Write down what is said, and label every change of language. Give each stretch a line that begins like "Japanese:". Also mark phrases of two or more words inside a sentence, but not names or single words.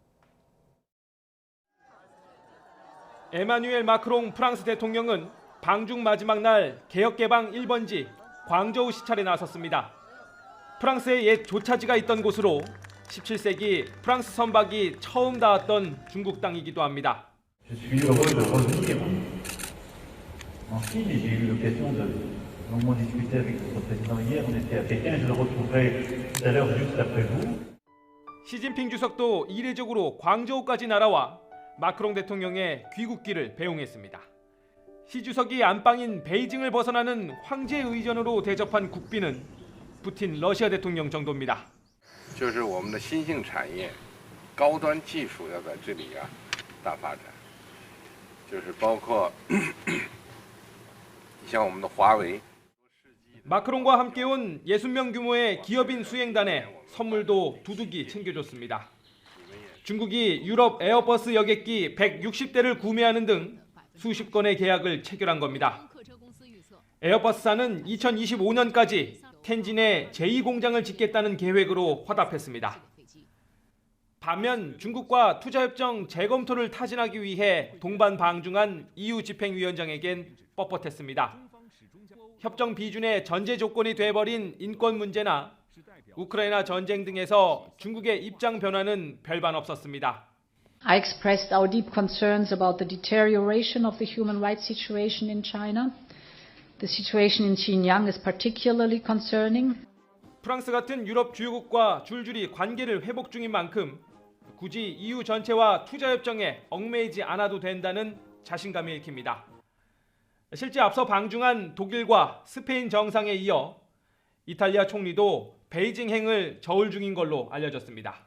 Korean: 에마뉴엘 마크롱 프랑스 대통령은 방중 마지막 날 개혁개방 1번지 광저우 시찰에 나섰습니다. 프랑스의 옛 조차지가 있던 곳으로 17세기 프랑스 선박이 처음 닿았던 중국 땅이기도 합니다.
French: Qui j'ai eu l'occasion de longuement discuter avec votre président hier, on était à Pékin, je le retrouverai tout à l'heure juste après vous.
Korean: 시진핑 주석도 이례적으로 광저우까지 날아와 마크롱 대통령의 귀국길을 배웅했습니다. 시 주석이 안방인 베이징을 벗어나는 황제 의전으로 대접한 국빈은 푸틴 러시아 대통령 정도입니다.
Chinese: 就是我们的新兴产业、高端技术要在这里大发展，就是包括像我们的华为。
Korean: 마크롱과 함께 온 60명 규모의 기업인 수행단에 선물도 두둑이 챙겨줬습니다. 중국이 유럽 에어버스 여객기 160대를 구매하는 등 수십 건의 계약을 체결한 겁니다. 에어버스사는 2025년까지 텐진에 제2공장을 짓겠다는 계획으로 화답했습니다. 반면 중국과 투자협정 재검토를 타진하기 위해 동반방중한 EU 집행위원장에겐 뻣뻣했습니다. 협정 비준의 전제 조건이 돼버린 인권 문제나 우크라이나 전쟁 등에서 중국의 입장 변화는 별반 없었습니다.
English: I expressed our deep concerns about the deterioration of the human rights situation in China. The situation in Xinjiang is particularly concerning.
Korean: 프랑스 같은 유럽 주요국과 줄줄이 관계를 회복 중인 만큼 굳이 EU 전체와 투자협정에 얽매이지 않아도 된다는 자신감이 읽힙니다. 실제 앞서 방중한 독일과 스페인 정상에 이어 이탈리아 총리도 베이징행을 저울 중인 걸로 알려졌습니다.